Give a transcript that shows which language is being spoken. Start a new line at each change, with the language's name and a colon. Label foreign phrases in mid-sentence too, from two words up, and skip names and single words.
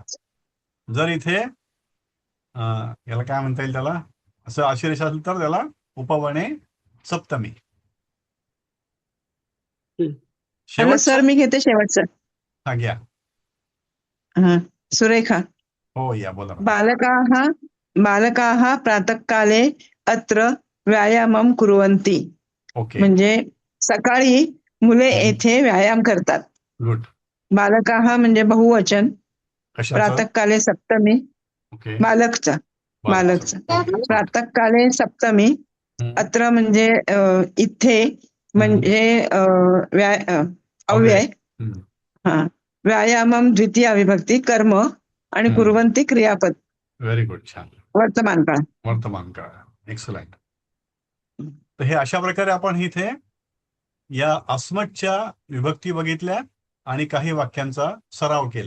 Marathi: जर इथे याला काय म्हणता येईल, त्याला असं आशीर्ष असेल तर त्याला उपवने सप्तमी. सर मी घेते शेवटचं. हा, घ्या. सुरेखा. हो, या बोला. बालकाः प्रातःकाले अत्र व्यायामं कुर्वन्ति. ओके. म्हणजे सकाळी मुले येथे व्यायाम करतात. गुड. बालकाः म्हणजे बहुवचन. प्रातःकाले सप्तमी. बालकचा. प्रातःकाले सप्तमी. अत्र म्हणजे इथे म्हणजे अव्यय. व्यायामम द्वितीया विभक्ती कर्म आणि कुर्वन्ति क्रियापद.
English: very good, छान.
Marathi: वर्तमान काळ. वर्तमान काळ. एक्सलंट. तर हे अशा प्रकारे आपण इथे या अस्मतच्या विभक्ती बघितल्या आणि काही वाक्यांचा सराव केला.